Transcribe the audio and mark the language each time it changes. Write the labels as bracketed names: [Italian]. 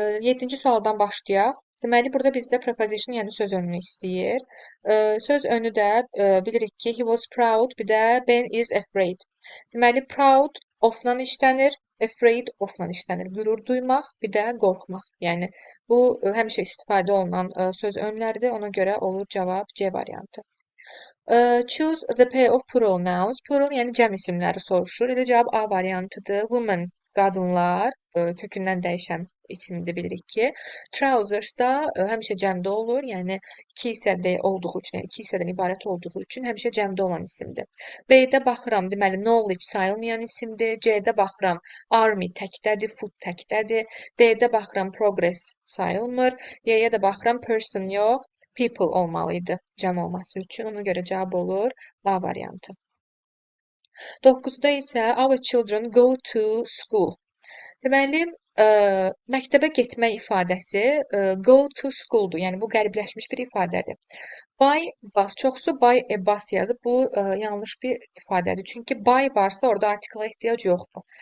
[Azerbaijani] 7-ci sualdan başlayaq. Deməli burada bizdə preposition, yəni söz önünü istəyir. Söz önü də bilirik ki, [English] he was proud, [Azerbaijani] bir də [English] Ben is afraid. [Azerbaijani] Deməli proud of-la işlənir, afraid of-la işlənir. Qürur duymaq, bir də qorxmaq. Yəni bu həmişə istifadə olunan söz önləridir. Ona görə olur cavab C variantı. [English] Choose the pair of plural nouns. [Azerbaijani] Plural yəni cəm isimləri soruşur. Elə cavab A variantıdır. Women qadınlar kökündən dəyişən isimdir bilirik ki. Trousers da həmişə cəmdə olur. Yəni iki hissədə olduğu üçün, yəni iki hissədən ibarət olduğu üçün həmişə cəmdə olan isimdir. B-də baxıram, deməli knowledge sayılmayan isimdir. C-də baxıram, army təkdədir, food təkdədir. D-də baxıram, progress sayılmır. Y-yə də baxıram, person yox, people olmalıydı cəm olması üçün. Ona görə cavab olur A variantı. 9-da isə [English] our children go to school. [Azerbaijani] Deməli, məktəbə getmək ifadəsi [English] go to school- [Azerbaijani] dur. Yəni bu qəribləşmiş bir ifadədir. By bus çoxsu [English] by a bus [Azerbaijani] yazıb. Bu yanlış bir ifadədir. Çünki by varsa orada artikla ehtiyac yoxdur.